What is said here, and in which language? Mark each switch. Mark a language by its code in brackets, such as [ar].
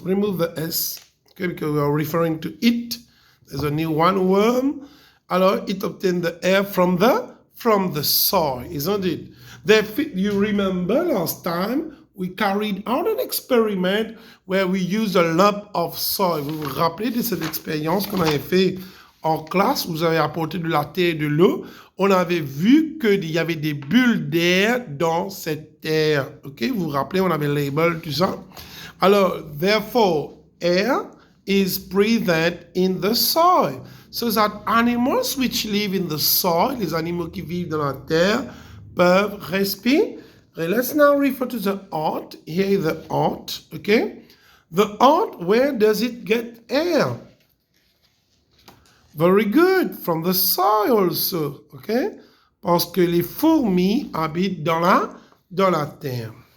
[en] Remove the S, okay, because we are referring to it. There's only one worm. Alors, it obtains the air from the soil, isn't it? You remember last time, we carried out an experiment where we used a lump of soil. [fr] Vous vous rappelez de cette expérience qu'on avait fait en classe? Vous avez apporté de la terre et de l'eau. On avait vu qu'il y avait des bulles d'air dans cette terre. Ok, vous vous rappelez, on avait label, tout ça. [en] Alors, therefore, air is breathed in the soil. So that animals which live in the soil, [fr] les animaux qui vivent dans la terre, peuvent respirer. [en] Let's now refer to the ant. Here is the ant, okay? The ant, where does it get air? Very good, from the soil also, okay? [fr] Parce que les fourmis habitent dans la terre.